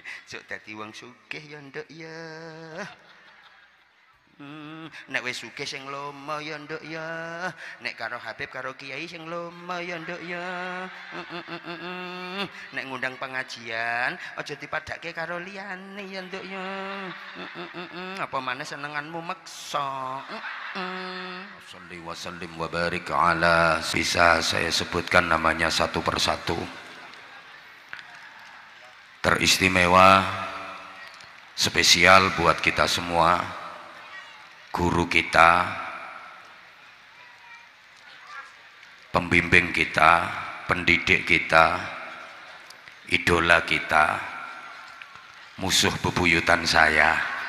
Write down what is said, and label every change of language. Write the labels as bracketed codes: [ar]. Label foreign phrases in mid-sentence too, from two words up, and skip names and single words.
[jv] Sok dadi wong sugih ya nduk ya. Nek wis sugih sing lomo ya nduk ya. Nek karo Habib karo Kiai sing lomo ya nduk ya. Nek ngundang pengajian aja dipadake karo liyane ya nduk ya. Apa maneh senenganmu meksa. [ar] صل وسلم وبارك على. [id] Bisa saya sebutkan namanya satu persatu. Teristimewa, spesial buat kita semua. Guru kita, pembimbing kita, pendidik kita, idola kita, musuh bebuyutan saya.